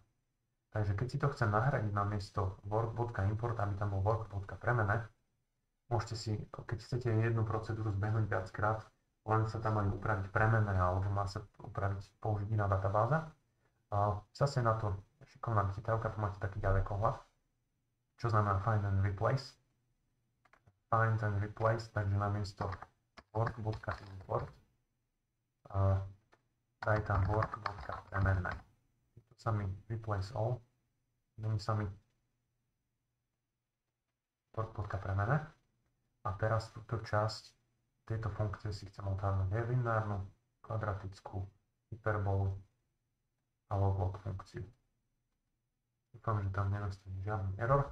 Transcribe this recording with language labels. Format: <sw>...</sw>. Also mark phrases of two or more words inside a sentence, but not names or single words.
<sk>Takže keď si to chcem nahradiť na miesto work.import, aby tam bol work.premene, môžete si, keď chcete jednu procedúru zbehnúť viackrát, len sa tam majú upraviť premene alebo má sa použiť iná databáza. Zase na to šikovná chytávka, tu máte taký ďalekohľad, čo znamená</sk> <en>find and replace. Find and replace,</en> <sk>takže namiesto work.import daj tam work.premene. Tu sa mi</sk> <en>replace all,</en> <sk>dám sa mi work.premene a teraz túto časť tejto funkcie si chcem odhadnúť lineárnu, kvadratickú, hyperbolu a log funkciu. Dúfam, že tam nenastane žiadny error.</sk>